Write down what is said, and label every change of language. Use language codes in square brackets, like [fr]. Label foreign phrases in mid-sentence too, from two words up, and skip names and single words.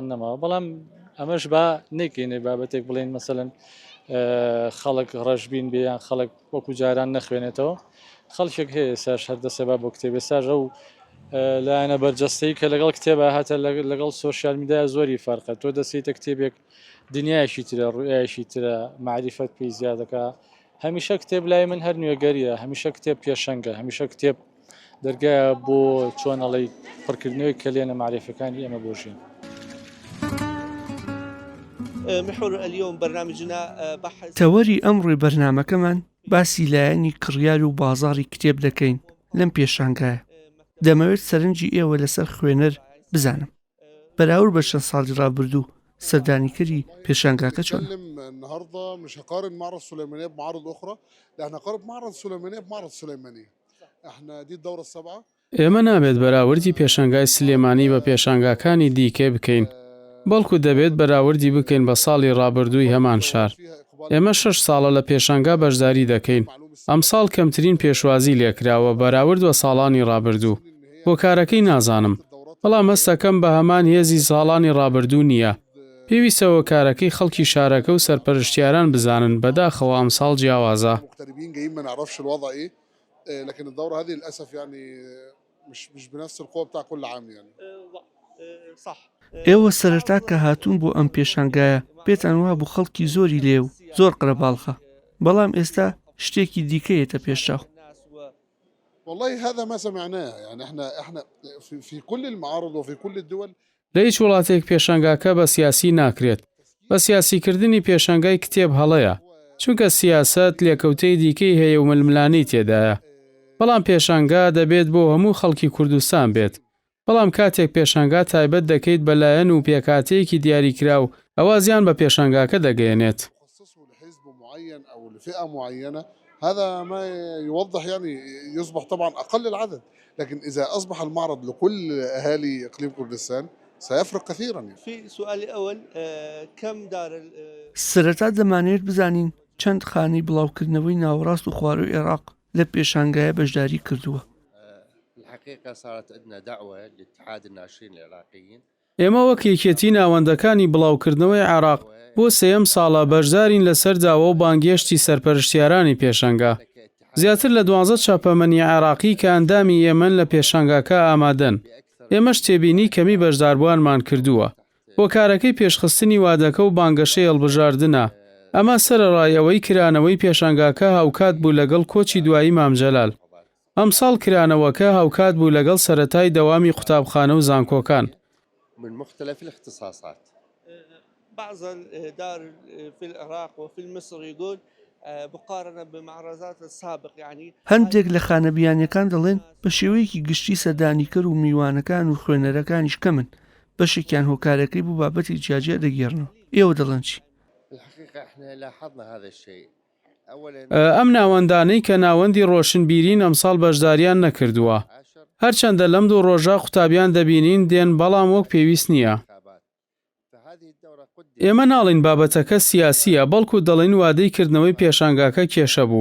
[ckb] نەماوە بەڵام ئەمەش با نەکەینێ بابەتێک بڵێن مەسەلەن خەڵک ڕەشبین بێیان خەڵک وەکو جاران نەخوێنێتەوە خەڵکێک هەیە ساش هەردەسەبا بۆ کتێبێ ساژ ئەو لایەنە بەرجەستەی کە لەگەڵ کتێبە هاتە لەگەڵ [en] social media [ckb] زۆری فەرقە تۆ دەسیتە کتێبێک دنیایشی ترە ڕوئایشی ترە معریفەت پێی زیادەکە هەمیشە کتێب لای من هەر نوێگەریە هەمیشە کتێب پێشەنگە هەمیشە کتێب دەرگایە بۆ چۆنەڵی پڕکردنەوەی کلێنە معریفەکانی ئێمە بۆژین [ar] محور اليوم برنامجنا بحث [ckb] تەوەری ئەمڕۆی بەرنامەکەمان باسی لایەنی کڕیار و بازاڕی کتێب دەکەین لەم پێشانگایە دەمەوێت سەرنجی ئێوە لەسەر خوێنەر بزانم بەراورد بە چەند ساڵی ڕابردوو سەردانیکەری پێشانگاکە چۆن [ar] النهارده مش هقارن معرض سليمانية بمعارض أخرى لا احنا هنقارن معرض سليمانية بمعرض سليمانية احنا دي الدورة السابعة [ckb] ئێمە نابێت بەراوردی پێشانگای سلێمانی بە پێشانگاکانی دیکێ بکەین بەڵکو دەبێت بەراوردی بکەین بە ساڵی ڕابردووی هەمان شار ئێمە 6 ساڵە لە پێشانگا بەشداری دەکەین ئەم ساڵ کەمترین پێشوازی لێکراوە بەراورد بە ساڵانی ڕابردوو هۆکارەکەی نازانم بەڵام هەستەکەم بە هەمان هێزی ساڵانی ڕابردوو نییە پێویستەوە کارەکەی خەڵکی شارەکە و سەرپەرشتیاران بزانن بەداخەوە ئەم ساڵ جیاوازە [ar] مغتربين جايين ما نعرفش الوضع ايه لكن الدورة هذه للأسف يعني مش بنفس القوة بتاع كل عام يعني صح [ckb] ئێوە سەرەتا کە هاتوون بۆ ئەم پێشانگایە پێتان وا بوو خەڵکی زۆری لێ و زۆر قرەباڵخە بەڵام ئێستا شتێکی دیکەیەتە پێشچاو [ar] والله هذا ما سمعناه يعني احنا في كل المعارض وفي كل الدول [ckb] لە هیچ وڵاتێک پێشانگاکە بە سیاسی ناکرێت بە سیاسیکردنی پێشانگای کتێب هەڵەیە چونکە سیاست لێکەوتەی دیکەی هەیە و ململانەی تێدایە بەڵام پێشانگا دەبێت بۆ هەموو خەڵکی کوردستان بێت بەڵام کاتێک پێشانگا تایبەت دەکەیت بەلایەن و پێکاتەیەکی دیاریکرا و ئەوە زیان بە پێشانگاکە دەگەێنێت [ar] هذا ما يوضح يعني يصبح طبعا أقل العدد لكن إذا أصبح المعرض لكل أهالي إقليم كردستان سيفرق كثيرا يعني. في سؤال أول كم دار [ckb] سەرەتا دەمانێت بزانین چەند خانەی بڵاوکردنەوەی ناوەڕاست و خواروی عێراق لە پێشانگایە بەشداری کردووە [ar] الحقيقة صارت عندنا دعوة لاتحاد الناشرين العراقيين [ckb] ئێمە وەک یەکێتی ناوەندەکانی بڵاوکردنەوەی عێراق بۆ سێەم ساڵە بەشدارین لەسەر داوە و بانگێشتی سەرپەرشتیارانی پێشەنگا. زیاتر لە 12 چاپەمەنی عێراقی کە ئەندامی ئێمن لە پێشەنگاکە ئامادەن. ئێمەش تێبینی کەمی بەشداربووانمان کردووە. هۆکارەکەی پێشخستنی وادەکە و بانگەشەی هەڵبژاردنە. ئەمە سەرەڕایەوەی کرانەوەی پێشەنگاکە هاوکات بوو لەگەڵ کۆچی دوایی مامجەلال. ئەمساڵ کرانەوەکە هاوکات بوو لەگەڵ سەرەتای دەوامی قوتابخانە و زانکۆکان. [ar] من مختلف الاختصاصات. بعض الدار في العراق وفي مصر يقول مقارنة بمعرضات السابق يعني [ckb] هەندێک لە خانەبیانیەکان دەڵێن بە شێوەیەکی گشتی سەردانیکەر و میوانەکان و خوێنەرەکانیش کەمن بەشێکیان هۆکارەکەی بوو بابەتی جیاجێ دەگێڕنەوە. ئێوە دەڵێن چی؟ [ar] الحقيقة احنا لاحظنا هذا الشيء. [ckb] ئەم ناوەندانەی کە ناوەندی ڕۆشنبیرین ئەمساڵ بەشداریان نەکردووە. هەرچەندە لەم دوو ڕۆژە قوتابیان دەبینین دێن بەڵام وەک پێویست نییە. ئێمە ناڵین بابەتەکە سیاسیە بەڵکو دەڵێن وادەی کردنەوەی پێشەنگاکە کێشە بوو.